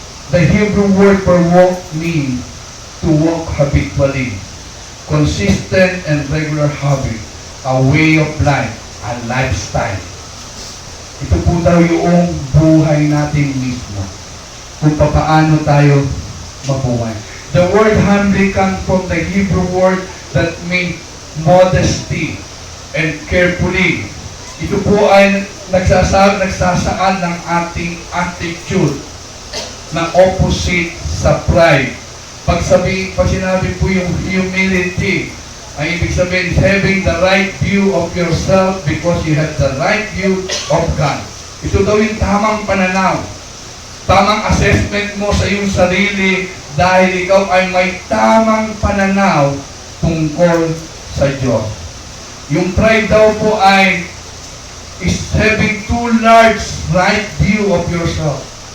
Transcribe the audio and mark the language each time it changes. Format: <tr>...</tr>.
<en>The Hebrew word for walk means to walk habitually, consistent and regular habit, a way of life, a lifestyle.</en> <tl>Ito po daw yung buhay natin mismo, kung paano tayo mabuhay.</tl> <en>The word humbly comes from the Hebrew word that means modesty and carefully.</en> <tl>Ito po ay nagsasaad ng ating attitude na opposite sa pride. Pag sinabi po yung humility, ang ibig sabihin</tl> <en>is having the right view of yourself because you have the right view of God.</en> <tl>Ito daw yung tamang pananaw, tamang assessment mo sa iyong sarili dahil ikaw ay may tamang pananaw tungkol sa Diyos. Yung pride daw po ay</tl> <en>is having too large right view of yourself.</en>